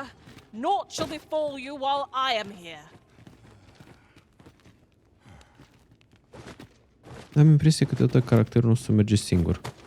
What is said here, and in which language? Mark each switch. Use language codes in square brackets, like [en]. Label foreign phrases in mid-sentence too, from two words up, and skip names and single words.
[en] Naught shall befall you while I am here. [ro] Am impresia că câteodată caracterul nostru merge singur.